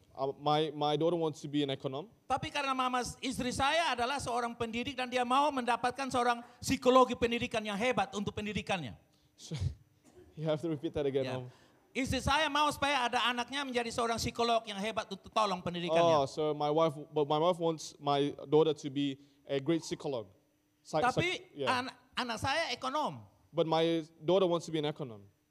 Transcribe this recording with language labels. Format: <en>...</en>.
<en>My daughter wants to be an econom,</en> <id>tapi karena istri saya adalah seorang pendidik dan dia mau mendapatkan seorang psikologi pendidikan yang hebat untuk pendidikannya.</id> <en>so you have to repeat that again, Ya. Mom.</en> <id>Istri saya mau supaya ada anaknya menjadi seorang psikolog yang hebat untuk tolong pendidikannya.</id> <en>Oh, so my wife wants my daughter to be a great psycholog.</en> <id>Tapi</id> <en>Yeah.</en> <id>anak saya ekonom.</id> <en>But my daughter wants to be an econom.</en>